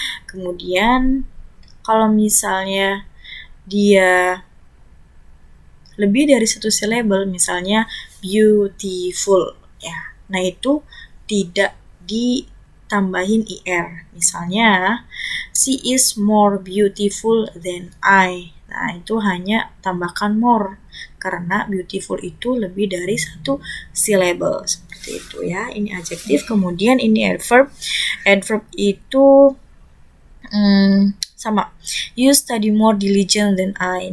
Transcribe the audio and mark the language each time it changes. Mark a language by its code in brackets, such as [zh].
[id] Kemudian kalau misalnya dia lebih dari satu syllable, misalnya beautiful, ya. Nah, itu tidak ditambahin IR. [en] Misalnya, she is more beautiful than I. [id] Nah, itu hanya tambahkan more karena beautiful itu lebih dari satu syllable. Seperti itu ya. Ini adjektif, kemudian ini adverb. Adverb itu sama. [en] You study more diligent than I.